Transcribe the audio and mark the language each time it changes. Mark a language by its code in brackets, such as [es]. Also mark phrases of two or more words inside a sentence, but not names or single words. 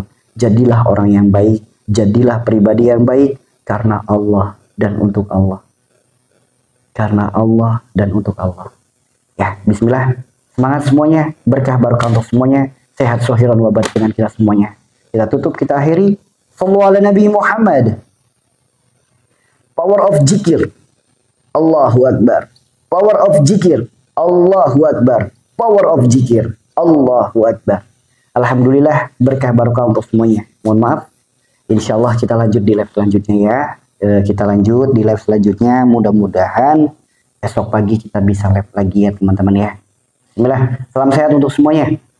[id] Jadilah orang yang baik, jadilah pribadi yang baik karena Allah dan untuk Allah. Karena Allah dan untuk Allah. Ya, bismillah. Semangat semuanya, berkah barokah untuk semuanya, sehat [ar] ظاهرا وباطنا [id] kita semuanya. Kita tutup, kita akhiri. [ar] صلوا على النبي محمد. [en] Power of zikir. [ar] الله أكبر. [en] Power of zikir. [ar] الله أكبر. [en] Power of zikir. [ar] الله أكبر. [id] Alhamdulillah, berkah barokah untuk semuanya. Mohon maaf. [ar] إن شاء الله [id] kita lanjut di live selanjutnya ya. Kita lanjut di live selanjutnya. Mudah-mudahan esok pagi kita bisa live lagi ya teman-teman ya. Bismillah. Salam sehat untuk semuanya.